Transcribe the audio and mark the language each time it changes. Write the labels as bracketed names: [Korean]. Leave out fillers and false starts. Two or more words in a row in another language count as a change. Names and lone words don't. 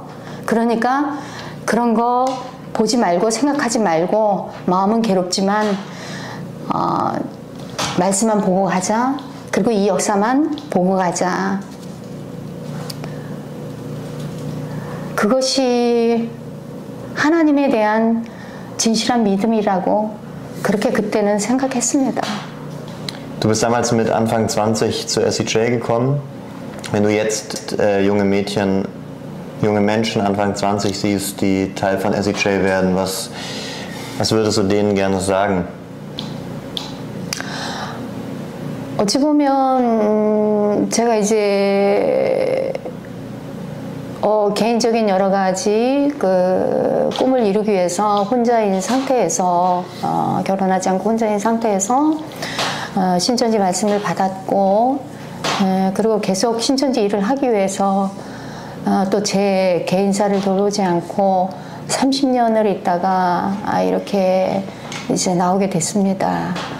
[Korean] 그러니까 그런 거 보지 말고 생각하지 말고 마음은 괴롭지만 말씀만 보고 가자. 그리고 이 역사만 보고 가자. 그것이 하나님에 대한 진실한 믿음이라고 그렇게 그때는 생각했습니다. [German] Du bist damals mit Anfang 20 zur SCJ gekommen. Wenn du jetzt junge Menschen Anfang 20 siehst, die Teil von SCJ werden, was würdest du denen gerne sagen? [Korean] 어찌 보면 제가 이제 개인적인 여러 가지 그 꿈을 이루기 위해서 혼자인 상태에서 결혼하지 않고 혼자인 상태에서 신천지 말씀을 받았고 그리고 계속 신천지 일을 하기 위해서 또 제 개인사를 돌보지 않고 30년을 있다가 이렇게 이제 나오게 됐습니다.